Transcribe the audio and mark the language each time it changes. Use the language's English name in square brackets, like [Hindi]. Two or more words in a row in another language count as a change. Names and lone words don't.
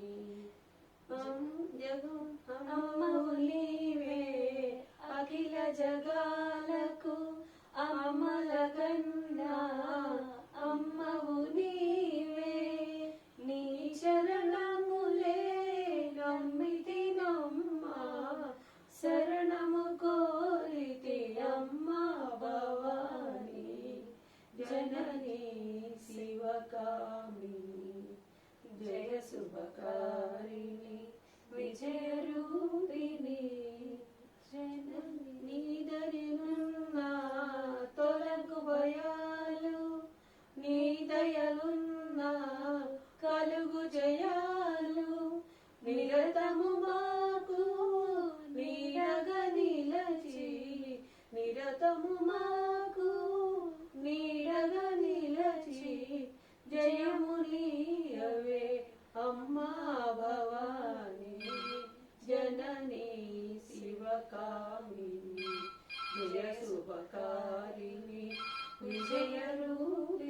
[Telugu] అమ్మవు నీవే అఖిల జగాలకు అమ్మలగన్నా అమ్మవు నీవే నీ చరణములే నమ్మితినమ్మా శరణము కోరితి అమ్మా భవానీ జననీ [Sanskrit] शिवकामिनी जय शुभकारिणी विजय रूपिणी जननी నీదరినున్నా [Telugu] తొలగు భయాలు నీ దయలున్నా కలుగు జయాలు నిరతము మాకు నీడగా నిలచి నిరతము మాకు నీడగా నిలచి జయము నీయవే అమ్మా భవానీ [Sanskrit] जननी शिवकामिनी जय शुभकारिणी विजय रूपिणी।